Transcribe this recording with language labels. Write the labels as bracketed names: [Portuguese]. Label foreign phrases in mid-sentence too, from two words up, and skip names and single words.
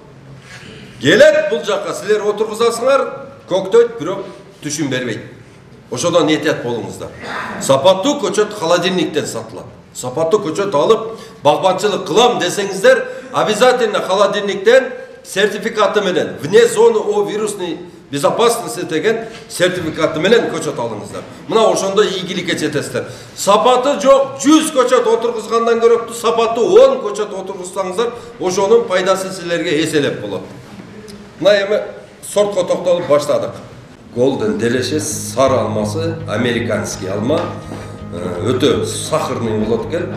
[Kyrgyz] Келет бул жакка силер отургузасыңар, көктөйт, бирок түшүн бербейт. Ошодон этият болуңуздар. Сапаттуу көчөт холодильниктен сатылат. Сапаттуу көчөт алып багбанчылык кылам десеңиздер, обязательно холодильниктен сертификаты менен, [Russian] вне зоны о вирусной безопасности [Kyrgyz] деген сертификаты менен көчөт алыңыздар. Мына ошондо ийгиликке жетесиздер. Сапаты жок 100 көчөт отургузгандан көрөктүү сапаттуу 10 көчөт отургузсаңыздар, ошонун пайдасы силерге эселеп болот. Мына эми сортко токтолуп баштадык. Golden Delicious сары алмасы, американский алма, өтө сахарный болот экен.